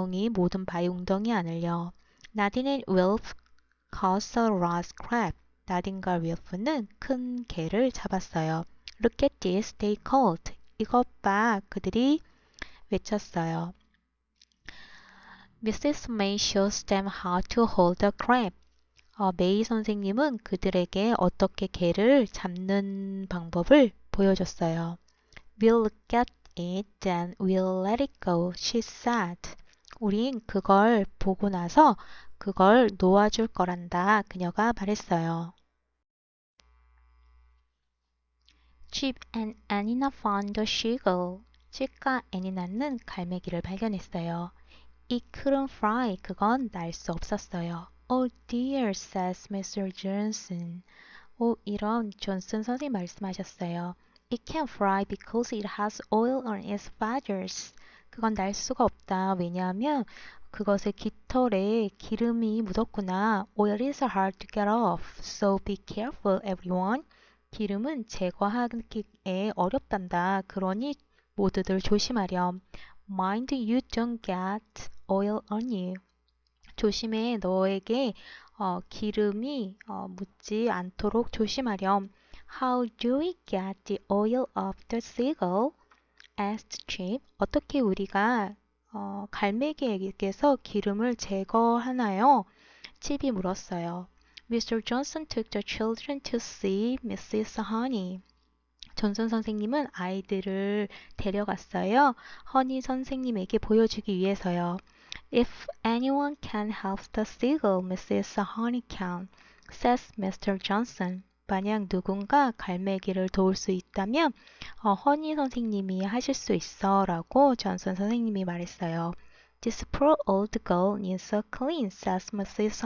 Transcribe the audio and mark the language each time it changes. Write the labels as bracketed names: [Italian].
[Korean] 모든 바위 웅덩이 안을요. [English] 나딘 and Wilf caught a large crab. [Korean] 나딘과 윌프는 큰 개를 잡았어요. [English] Look at this, they called. [Korean] 이것 봐, 그들이 외쳤어요. [English] Mrs. May shows them how to hold the crab. [Korean] 메이 선생님은 그들에게 어떻게 개를 잡는 방법을 보여줬어요. [English] We'll look at it, then we'll let it go, she said. [Korean] 우린 그걸 보고 나서 그걸 놓아줄 거란다, 그녀가 말했어요. [English] Chip and Anina found the seagull. [Korean] 칩과 애니나는 갈매기를 발견했어요. [English] It couldn't fly. [Korean] 그건 날 수 없었어요. [English] Oh dear, says Mr. Johnson. [Korean] 이런 존슨 선생님 말씀하셨어요. [English] It can't fly because it has oil on its feathers. [Korean] 그건 날 수가 없다. 왜냐하면 그것의 깃털에 기름이 묻었구나. [English] Oil is hard to get off. So be careful, everyone. [Korean] 기름은 제거하기에 어렵단다. 그러니 모두들 조심하렴. [English] Mind you don't get oil on you. [Korean] 조심해. 너에게 기름이 묻지 않도록 조심하렴. [English] How do we get the oil off the seagull? asked Chip. [Korean] 어떻게 우리가 갈매기에게서 기름을 제거하나요? 칩이 물었어요. Mr. [English] Johnson took the children to see Mrs. Honey. [Korean] 존슨 선생님은 아이들을 데려갔어요. 허니 선생님에게 보여주기 위해서요. [English] If anyone can help the seagull, Mrs. Honey can, says Mr. Johnson. [Korean] 만약 누군가 갈매기를 도울 수 있다면 허니 선생님이 하실 수 있어 라고 존슨 선생님이 말했어요. [English] This poor old girl needs a clean, says Mrs.